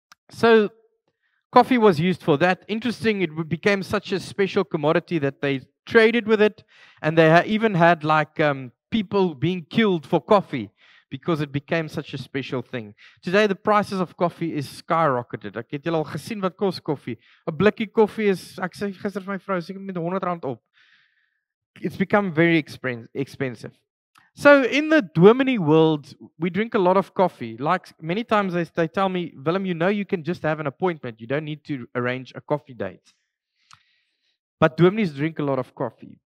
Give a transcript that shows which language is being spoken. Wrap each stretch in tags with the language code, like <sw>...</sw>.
<en>So coffee was used for that. Interesting, it became such a special commodity that they traded with it. And they even had like people being killed for coffee because it became such a special thing. Today, the prices of coffee is skyrocketed.</en> <af>Ek het julle al gesien wat kos koffie. 'n Blikkie koffie is, ek sê gister vir my vrou, seker met R100 op.</af> <en>It's become very expensive. So in the Dominee world, we drink a lot of coffee. Like many times they tell me, Willem, you know you can just have an appointment. You don't need to arrange a coffee date. But Dominees drink a lot of coffee.</en>